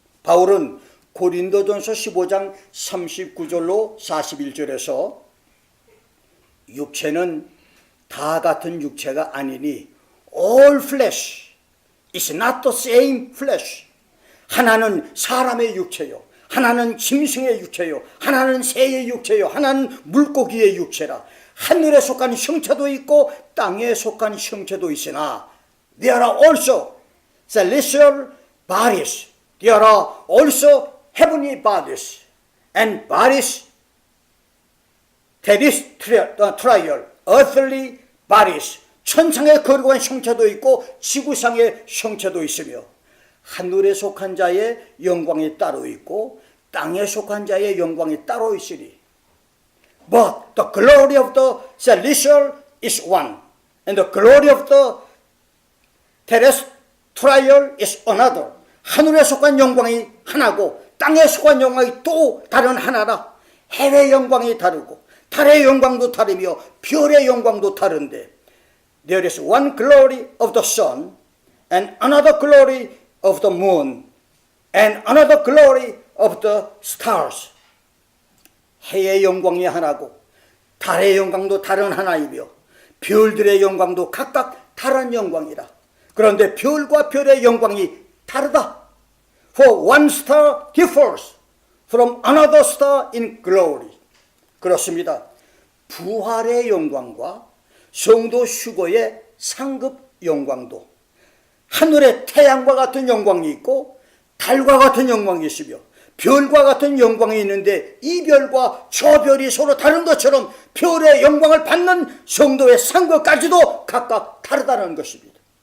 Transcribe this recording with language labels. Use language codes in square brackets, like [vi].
[ko] 바울은 고린도전서 15장 39절로 41절에서 육체는 다 같은 육체가 아니니 [en] all flesh is not the same flesh. [ko] 하나는 사람의 육체요, 하나는 짐승의 육체요, 하나는 새의 육체요, 하나는 물고기의 육체라. 하늘에 속한 형체도 있고 땅에 속한 형체도 있으나 [en] there are also celestial bodies, there are also heavenly bodies and bodies terrestrial, earthly bodies. [ko] 천상의 거룩한 형체도 있고 지구상의 형체도 있으며, 하늘에 속한 자의 영광이 따로 있고 땅에 속한 자의 영광이 따로 있으리. [en] But the glory of the celestial is one, and the glory of the terrestrial is another. [ko] 하늘에 속한 영광이 하나고 땅에 속한 영광이 또 다른 하나라. 해의 영광이 다르고 달의 영광도 다르며 별의 영광도 다른데, [en] there is one glory of the sun and another glory of the moon and another glory of the stars. [ko] 해의 영광이 하나고 달의 영광도 다른 하나이며 별들의 영광도 각각 다른 영광이라. 그런데 별과 별의 영광이 다르다. [en] For one star differs from another star in glory. [ko] 그렇습니다. 부활의 영광과 성도 휴거의 상급 영광도, 하늘에 태양과 같은 영광이 있고 달과 같은 영광이 있으며 별과 같은 영광이 있는데, 이 별과 저 별이 서로 다른 것처럼 별의 영광을 받는 성도의 상급까지도 각각 다르다는 것입니다.